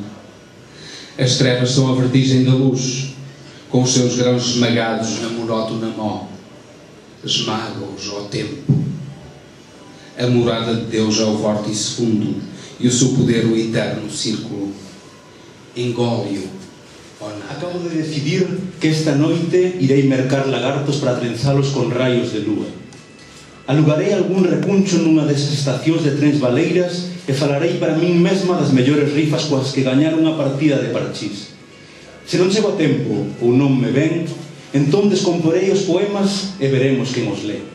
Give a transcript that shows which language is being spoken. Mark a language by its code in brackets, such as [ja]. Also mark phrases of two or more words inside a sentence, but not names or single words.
[pt] As trevas são a vertigem da luz, com os seus grãos esmagados na monótona mó. Esmaga-os, ó tempo. A morada de Deus é o vórtice fundo, e o seu poder o eterno círculo. Engole-o, ó nada. [gl] Acabo de decidir que esta noite irei mercar lagartos para trenzalos con raios de lúa. Alugarei algún recuncho nunha desas estacións de trens baleiras e falarei para min mesma das mellores rifas coas que gañar unha partida de parchís. Se non chego a tempo ou non me ven, entón descomporei os poemas e veremos quen os lê.